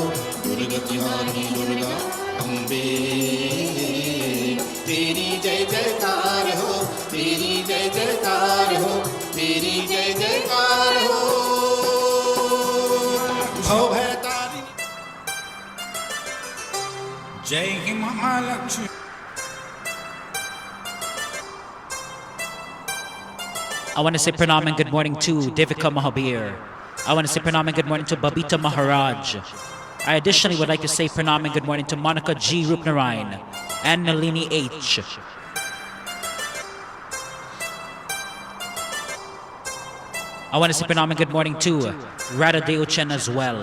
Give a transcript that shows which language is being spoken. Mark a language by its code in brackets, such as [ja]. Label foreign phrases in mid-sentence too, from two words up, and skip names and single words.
[hi] दुर्गति हारी दुर्गा अम्बे, तेरी जय जयकार हो, तेरी जय जयकार हो, तेरी जय जयकार हो। भव भय तारिणी जय ही महालक्ष्मी। [en] I want to say pranam and good morning to Devika Mahabir. I want to say pranam and good morning to Babita Maharaj. I additionally would like to say pranam and good morning to Monica G. Rupnarayan and Nalini H. I want to say pranam and good morning to Radha Deochen as well.